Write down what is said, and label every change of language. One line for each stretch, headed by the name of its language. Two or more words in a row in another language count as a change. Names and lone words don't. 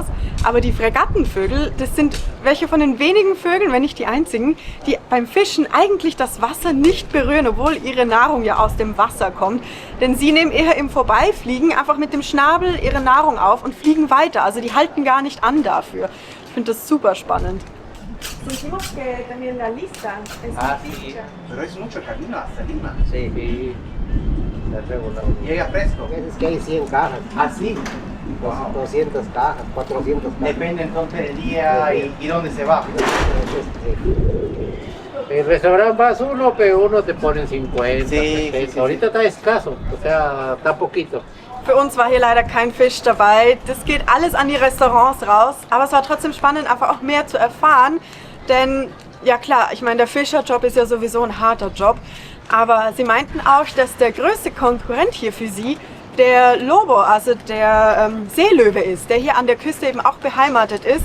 German: Aber die Fregattenvögel, das sind welche von den wenigen Vögeln, wenn nicht die einzigen, die beim Fischen eigentlich das Wasser nicht berühren, obwohl ihre Nahrung ja aus dem Wasser kommt. Denn sie nehmen eher im Vorbeifliegen einfach mit dem Schnabel ihre Nahrung auf und fliegen weiter. Also die halten gar nicht an dafür. Ich finde das super spannend.
Spanish: Sentimos que también la lista es Sí, pero es mucho camino hasta Lima. Sí, sí. Está regulado. Llega fresco. Es que hay 100 cajas, Así. 200 cajas, 400 cajas. Depende entonces del día y dónde se va. El restaurante vas uno, pero uno te ponen 50, Sí, 60. sí. Ahorita está escaso, o sea, está poquito.
German: Für uns war hier leider kein Fisch dabei. Das geht alles an die Restaurants raus. Aber es war trotzdem spannend, einfach auch mehr zu erfahren. Denn, ja klar, ich meine, der Fischerjob ist ja sowieso ein harter Job. Aber sie meinten auch, dass der größte Konkurrent hier für sie der Lobo, also der Seelöwe ist, der hier an der Küste eben auch beheimatet ist.